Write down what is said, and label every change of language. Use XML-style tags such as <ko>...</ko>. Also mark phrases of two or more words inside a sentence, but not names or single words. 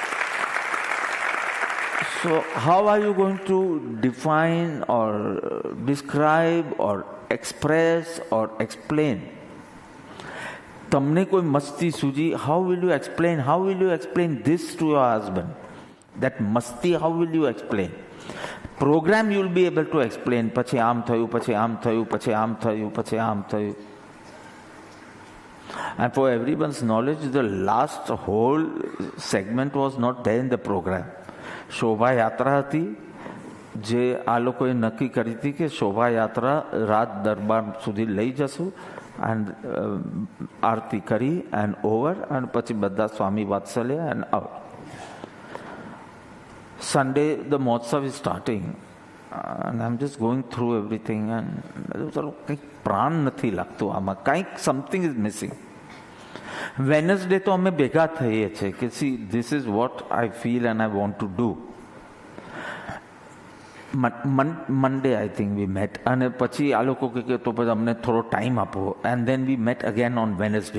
<en>So how are you going to define or describe or express or explain?</en> <gu>તમને કોઈ મસ્તી સૂજી,</gu> <en>how will you explain? How will you explain this to your husband? That મસ્તી how will you explain? Program you will be able to explain.</en> <gu>પછી આમ થયું, પછી આમ થયું, પછી આમ થયું, પછી આમ થયું.</gu> <en>And for everyone's knowledge, the last whole segment was not there in the program.</en> <gu>શોભાયાત્રા હતી જે આ લોકોએ નક્કી કરી હતી કે શોભાયાત્રા રાત દરબાર સુધી લઈ જશું એન્ડ આરતી કરી</gu> <en>and over,</en> <gu>અને પછી બધા સ્વામી વાત્સલ્ય</gu> <en>and out. Sunday, the Mahotsav is starting, and I'm just going through everything and</en> <gu>ચલો કંઈક પ્રાણ નથી લાગતું આમાં, કંઈક</gu> <en>something is missing. વેનસડે</en> <gu>તો અમે ભેગા થઈએ છીએ કે</gu> <en>see this is what I feel and I want to do. Monday I think we met,</en> <gu>અને પછી આ લોકો કે તો પછી અમને થોડો ટાઈમ આપો,</gu> <en>and then we met again on Wednesday.</en>